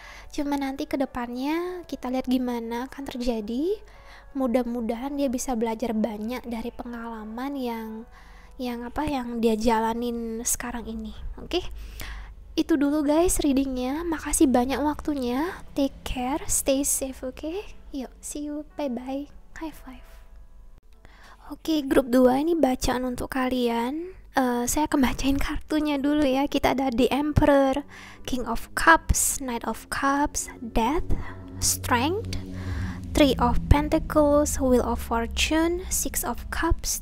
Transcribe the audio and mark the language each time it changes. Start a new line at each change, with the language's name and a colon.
Indonesian: Cuma nanti kedepannya kita lihat gimana akan terjadi. Mudah-mudahan dia bisa belajar banyak dari pengalaman yang dia jalanin sekarang ini. Oke? Itu dulu guys readingnya. Makasih banyak waktunya.
English: Take care, stay safe, oke? Yuk, see you, bye bye, high five.
Indonesian: Oke, grup 2 ini bacaan untuk kalian. Saya akan bacain kartunya dulu ya. Kita ada The Emperor, King of Cups, Knight of Cups, Death, Strength, Three of Pentacles, Wheel of Fortune, Six of Cups.